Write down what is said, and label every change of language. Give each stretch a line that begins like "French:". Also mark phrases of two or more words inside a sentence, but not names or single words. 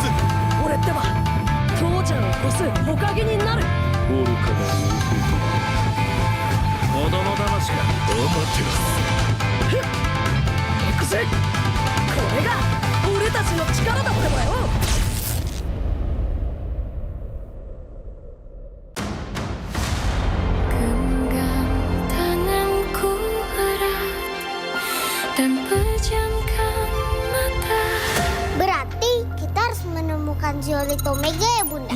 Japanese: 俺ってば父ちゃんを越す火影になる。愚かな子供騙しか。ふっ行くぜ。これが俺たちの力だってばよ。
Indonesian: Berarti kita harus menemukan Zeolith Omega ya Bunda?